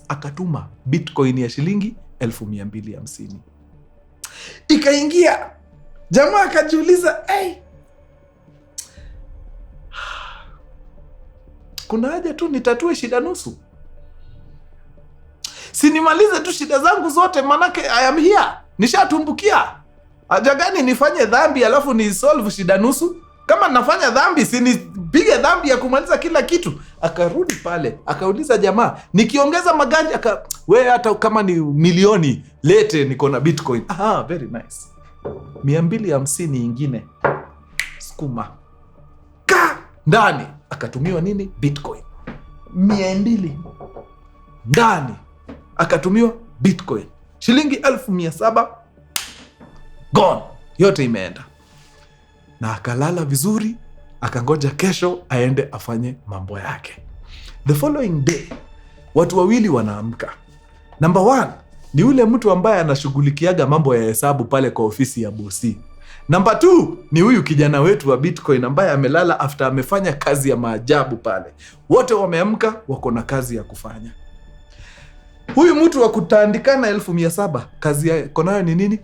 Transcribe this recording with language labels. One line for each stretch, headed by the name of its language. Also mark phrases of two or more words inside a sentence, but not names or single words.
Swahili: Akatuma Bitcoin ya shilingi 1250. Ikaingia. Jamaa akajiuliza, kuna haja tu nitatue shida nusu. Sinimalize tu shida zangu zote, manake
English: I am here.
Swahili: Nishatumbukia. Haja gani nifanye dhambi alafu ni solve shida nusu? Kama nafanya dhambi, sinipige dhambi ya kumaliza kila kitu. Akarudi pale, akauliza jamaa, nikiongeza magari, wewe hata kama ni milioni, lete niko na Bitcoin.
English: Aha, very nice. 250 ingine.
Swahili: Sukuma. Ndani. Akatumiwa nini? Bitcoin. 200. Ndani. Akatumiwa Bitcoin. Shilingi 1700. Gone. Yote imeenda. Na akalala vizuri, akangoja kesho aende afanye mambo yake.
English: The following day,
Swahili: watu wawili wanaamka. Number 1 ni ule mtu ambaye anashughulikiaga mambo ya hesabu pale kwa ofisi ya bosi. Number 2 ni huyu kijana wetu wa Bitcoin ambaye amelala after amefanya kazi ya maajabu pale. Wote wameamka, wako na kazi ya kufanya. Huyu mtu wa kutaandikana 1700, kazi yake nayo ni nini?